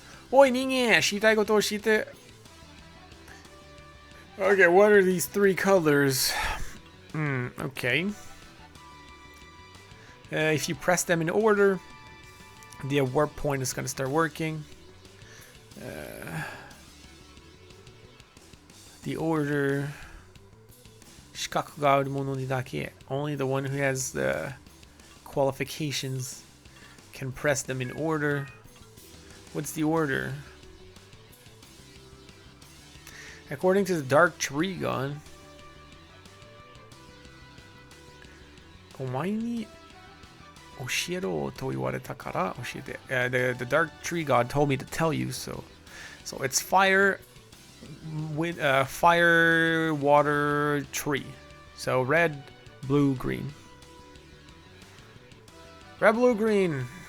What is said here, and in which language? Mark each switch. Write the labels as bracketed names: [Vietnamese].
[Japanese] おい人間、知りたいことを教えて。 [English] Okay, what are these three colors? Okay. If you press them in order, the warp point is gonna start working. The order. [Japanese] 資格があるものにだけ. [English] Only the one who has the qualifications can press them in order. What's the order? According to the Dark Tree Gun. [Japanese] お前に教えろと言われたから教えて。 [English] The Dark Tree God told me to tell you, so it's fire, with fire, water, tree. So red, blue, green. Red, blue, green.